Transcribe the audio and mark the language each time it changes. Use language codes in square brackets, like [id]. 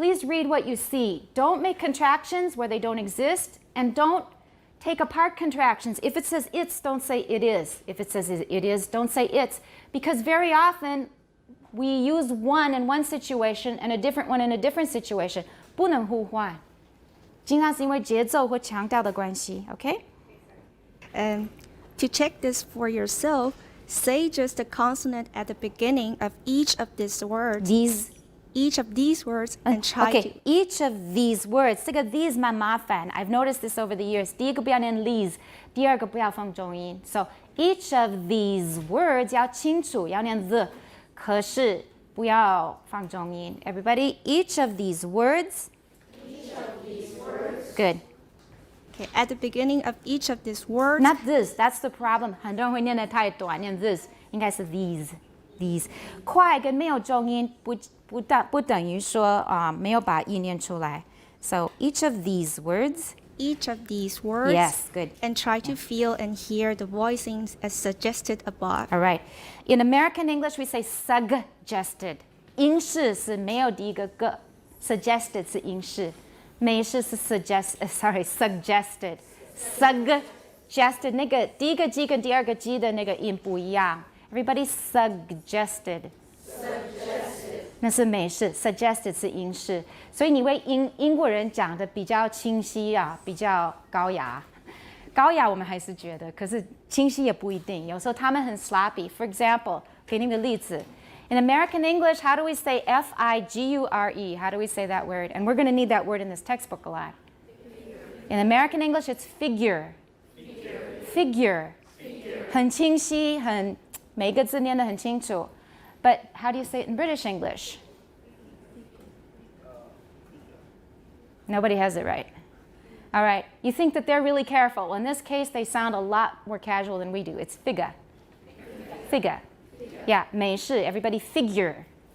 [en] please read what you see. Don't make contractions where they don't exist, and don't take apart contractions. If it says it's, don't say it is. If it says it is, don't say it's. Because very often we use one in one situation and a different one in a different situation. [zh] 不能互换。经常是因为节奏或强调的关系 okay? [en] To check this for yourself, say just the consonant at the beginning of each of these words. Each of these words and try Okay, to... each of these words. [zh] 这个 [en] these [zh] 蛮麻烦 [en] I've noticed this over the years. [zh] 第一个不要念 these, 第二个不要放重音. [en] So each of these words [zh] 要清楚，要念 the, 可是不要放重音. [en] Everybody, each of these words. Good. Okay, at the beginning of each of these words, Not this, that's the problem. [zh] 很多人会念得太短，念 this 应该是 these. 快跟没有重音不等于说没有把音念出来. [en] So each of these words. each of these words, Yes, good. and try to feel and hear the voicings as suggested above. All right. In American English, we say suggested. [zh] 英式是没有第一个个 ，suggested 是英式，美式是 suggested. Suggested 那个第一个 G 跟第二个 G 的那个音不一样。 [en] Everybody suggested. [zh] 那是美式 ，suggested 是英式，所以你为英国人讲的比较清晰啊，比较高雅。高雅我们还是觉得，可是清晰也不一定。有时候他们很 sloppy. [en] For example, [zh] 给你个例子。 [en] In American English, how do we say F-I-G-U-R-E? How do we say that word? And we're going to need that word in this textbook a lot. In American English, it's figure. Figure. [zh] 很清晰，每个字念得很清楚。 [en] But how do you say it in British English? Nobody has it right. All right. You think that they're really careful. Well, in this case, they sound a lot more casual than we do. It's figure. Figure. Yeah, 美式, everybody figure.